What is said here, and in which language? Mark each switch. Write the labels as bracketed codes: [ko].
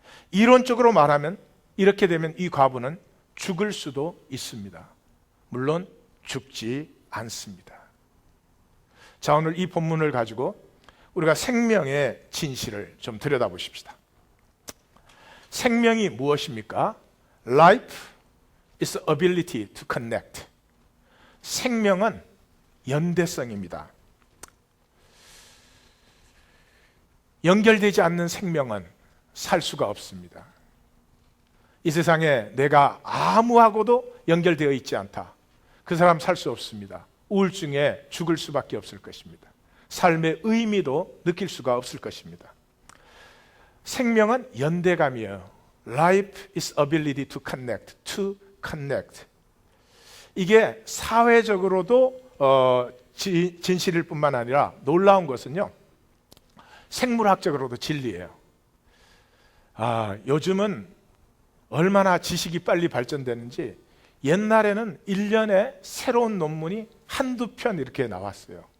[ko] 이론적으로 말하면 이렇게 되면 이 과부는 죽을 수도 있습니다. 물론 죽지 않습니다. 자, 오늘 이 본문을 가지고 우리가 생명의 진실을 좀 들여다보십시다. 생명이 무엇입니까? [en] Life is ability to connect. [ko] 생명은 연대성입니다. 연결되지 않는 생명은 살 수가 없습니다. 이 세상에 내가 아무하고도 연결되어 있지 않다. 그 사람 살 수 없습니다. 우울증에 죽을 수밖에 없을 것입니다. 삶의 의미도 느낄 수가 없을 것입니다. 생명은 연대감이에요. [en] Life is ability to connect. [ko] 이게 사회적으로도 진실일 뿐만 아니라 놀라운 것은요, 생물학적으로도 진리예요. 요즘은 얼마나 지식이 빨리 발전되는지 옛날에는 1년에 새로운 논문이 한두 편 이렇게 나왔어요.